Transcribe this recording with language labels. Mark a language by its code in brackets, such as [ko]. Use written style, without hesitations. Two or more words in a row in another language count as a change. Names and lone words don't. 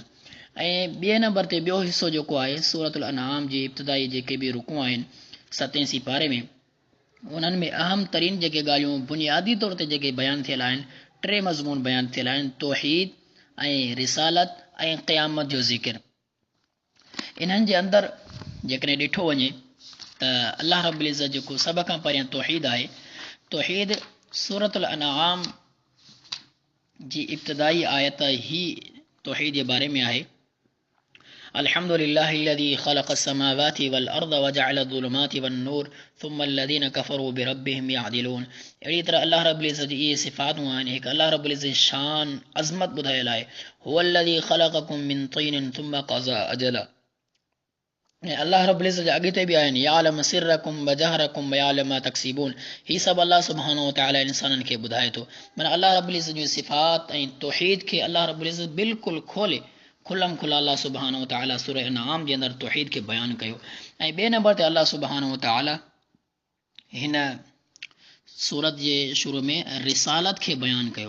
[sd] ऐं ॿिए नंबर ते ॿियो हिसो जेको आहे सूरतुल अनआम जी इब्तिदाई जेके बि रुकू आहिनि 7 सिपारे में, उन्हनि में अहम तरीन जेके ॻाल्हियूं बुनियादी तौर ते जेके बयानु थियल आहिनि 3 मज़मून बयानु थियल आहिनि, तौहीद ऐं रिसालत ऐं क़यामत जो ज़िक्र। इन्हनि जे अंदरि जेकॾहिं ॾिठो वञे त अल्लाह रब्बुल इज़्ज़त जेको सभ खां पहिरियां तौहीद आहे, तौहीद सूरतुल अनआम जी इब्तिदाई आयत ही तौहीद जे बारे में आहे। [ar] الحمد لله الذي خلق السماوات والأرض وجعل الظلمات والنور ثم الذين كفروا بربهم يعدلون. [sd] अहिड़ी तरह अल्लाह रब्बुल इज़्ज़त जी इहे सिफ़ातूं आहिनि। हिकु अल्लाह रब्बुल इज़्ज़त शान अज़मत ॿुधायल आहे, [ar] هو الذي خلقكم من طين ثم قضى أجلا. [sd] ऐं अल्लाह रब्बुल इज़्ज़त अॻिते बि आहिनि, [ar] يعلم سركم وجهركم ويعلم ما تكسبون. [sd] ही सभु अल्लाह सुब्हानो व तआला इंसाननि खे ॿुधाए थो। माना अल्लाह रब्बुल इज़्ज़त जूं सिफ़ात ऐं तौहीद खे अल्लाह रब्बुल इज़्ज़त बिल्कुलु खोले खुलम खुला अल्लाह सुब्हानो व तआला सूरह अनआम जे अंदरि तौहीद खे बयानु कयो। ऐं ॿिए नंबर ते अल्लाह सुब्हानो व तआला हिन सूरत जे शुरू में रिसालत खे बयानु कयो।